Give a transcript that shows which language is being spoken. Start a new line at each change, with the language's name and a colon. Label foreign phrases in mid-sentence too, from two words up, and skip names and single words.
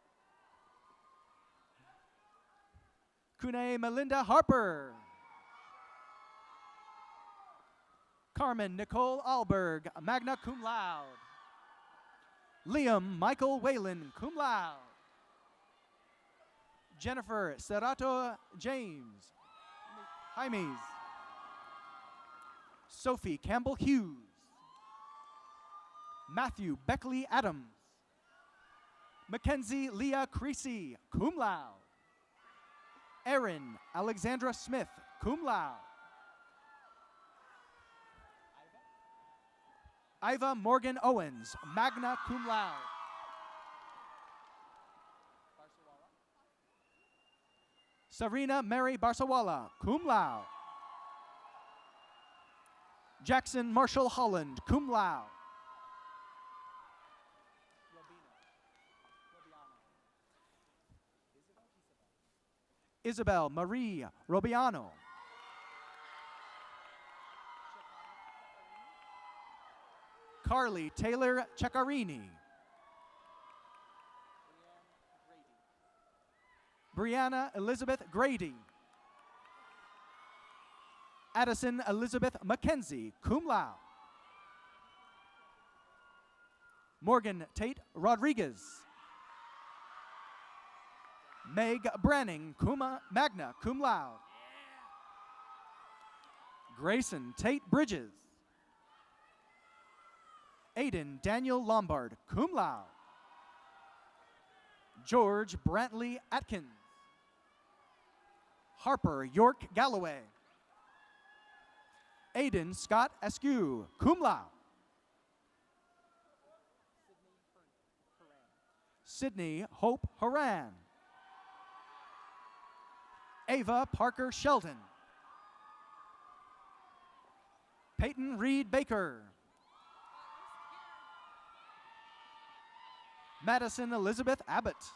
English: Kune Melinda Harper. Carmen Nicole Alberg,
Latin: magna cum laude.
English: Liam Michael Whalen,
Latin: cum laude.
English: Jennifer Serato James, Jaimes. Sophie Campbell Hughes. Matthew Beckley Adams. Mackenzie Leah Creasy,
Latin: cum laude.
English: Erin Alexandra Smith,
Latin: cum laude.
English: Iva Morgan Owens,
Latin: magna cum laude.
English: Sarina Mary Barsawala,
Latin: cum laude.
English: Jackson Marshall Holland,
Latin: cum laude.
English: Isabel Marie Robiano. Carly Taylor Ceccarini. Brianna Elizabeth Grady. Addison Elizabeth McKenzie,
Latin: cum laude.
English: Morgan Tate Rodriguez. Meg Branning,
Latin: magna cum laude.
English: Grayson Tate Bridges. Aiden Daniel Lombard,
Latin: cum laude.
English: George Brantley Atkins. Harper York Galloway. Aiden Scott Askew,
Latin: cum laude.
English: Sydney Hope Haran. Ava Parker Sheldon. Peyton Reed Baker. Madison Elizabeth Abbott.